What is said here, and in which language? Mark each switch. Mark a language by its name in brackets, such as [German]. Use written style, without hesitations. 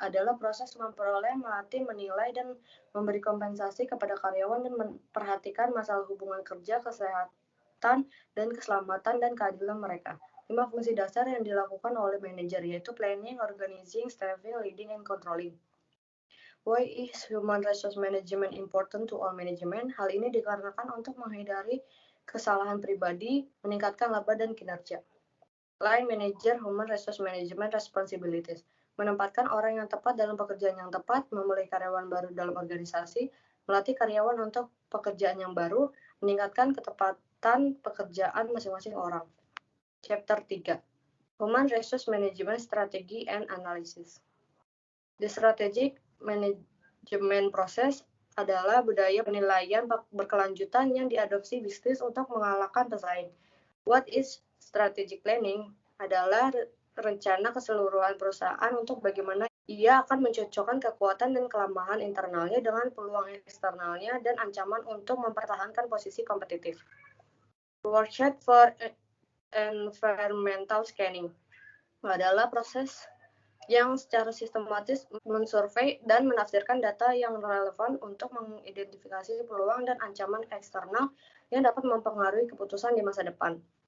[Indonesian] Adalah proses memperoleh, melatih, menilai, dan memberi kompensasi kepada karyawan dan memperhatikan masalah hubungan kerja, kesehatan, dan keselamatan dan keadilan mereka. 5 fungsi dasar yang dilakukan oleh manajer yaitu [English] planning, organizing, staffing, leading, and controlling. Why is human resource management important to all management? [Indonesian] Hal ini dikarenakan untuk menghindari kesalahan pribadi, meningkatkan laba dan kinerja. [English] Line Manager Human Resource Management Responsibilities. [Indonesian] Menempatkan orang yang tepat dalam pekerjaan yang tepat, memulai karyawan baru dalam organisasi, melatih karyawan untuk pekerjaan yang baru, meningkatkan ketepatan pekerjaan masing-masing orang. [English] Chapter 3 Human Resource Management Strategy and Analysis. The strategic management process [Indonesian] adalah budaya penilaian berkelanjutan yang diadopsi bisnis untuk mengalahkan pesaing. [English] What is strategic planning? [Indonesian] Adalah rencana keseluruhan perusahaan untuk bagaimana ia akan mencocokkan kekuatan dan kelemahan internalnya dengan peluang eksternalnya dan ancaman untuk mempertahankan posisi kompetitif. [English] Workshop for environmental scanning [Indonesian] adalah proses yang secara sistematis mensurvei dan menafsirkan data yang relevan untuk mengidentifikasi peluang dan ancaman eksternal yang dapat mempengaruhi keputusan di masa depan.